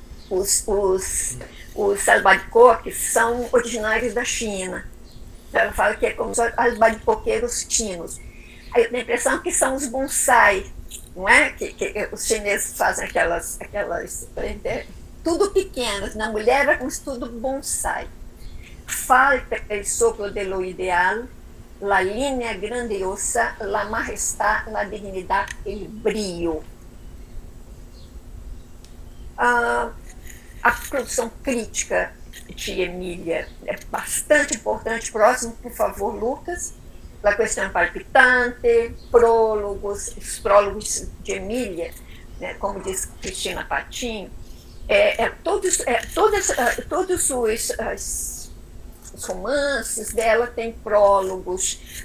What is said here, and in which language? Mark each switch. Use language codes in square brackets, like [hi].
[pt] Os albaricoques são originários da China. Ela fala que é como os albaricoqueiros chinos. Aí eu tenho a impressão que são os bonsai, não é? Que os chineses fazem aquelas tudo pequenas. Na mulher era como tudo bonsai. [es] Falta el soplo de lo ideal, la línea grandiosa, la majestad, la dignidad, el brillo. [pt] A produção crítica de Emília é bastante importante. Próximo, por favor, Lucas. [es] La [pt] questão palpitante, prólogos, os prólogos de Emília, né, como diz Cristina Patinho, todos os romances dela têm prólogos.